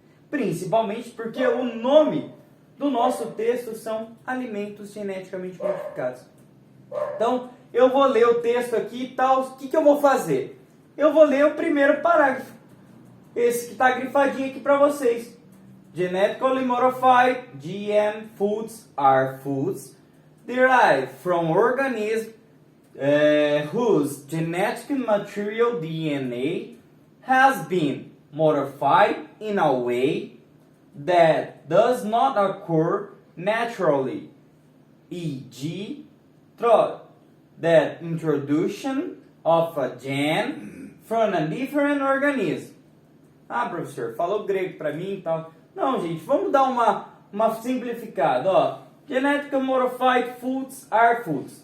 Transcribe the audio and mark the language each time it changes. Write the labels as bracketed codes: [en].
[pt] Principalmente porque o nome do nosso texto são alimentos geneticamente modificados. Então, eu vou ler o texto aqui e tal. O que eu vou fazer? Eu vou ler o primeiro parágrafo. Esse que está grifadinho aqui para vocês. [en] Genetically modified GM foods are foods derived from organisms whose genetic material DNA has been modified in a way that does not occur naturally, e.g., through the introduction of a gene from a different organism. [pt] Ah, professor, falou grego para mim e tal. Não, gente, vamos dar uma simplificada. Ó. [en] Genetically modified foods are foods.